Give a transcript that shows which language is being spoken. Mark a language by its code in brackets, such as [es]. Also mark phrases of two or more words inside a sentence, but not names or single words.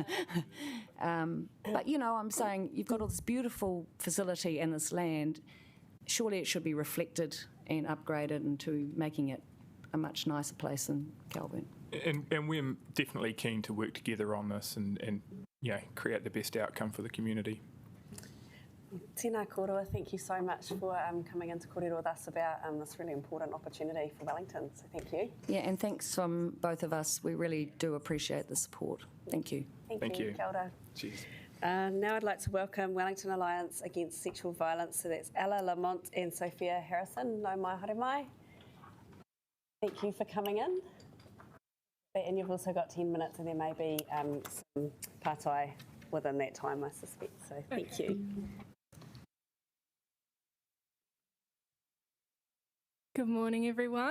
[en] But, I'm saying you've got all this beautiful facility and this land. Surely it should be reflected and upgraded into making it a much nicer place than Kelburn. And we're definitely keen to work together on this and create the best outcome for the community. [mi] Tēnā kōrua, [en] thank you so much for coming in to kōrero with us about this really important opportunity for Wellington, so thank you. Yeah, and thanks from both of us. We really do appreciate the support. Thank you. Thank you. [mi] Kia ora. [en] Cheers. Now I'd like to welcome Wellington Alliance Against Sexual Violence, so that's Ella Lamont and Sophia Harrison. [mi] No mai haere mai. [en] Thank you for coming in. And you've also got 10 minutes, and there may be some pātai within that time, I suspect, so thank you. Good morning, everyone.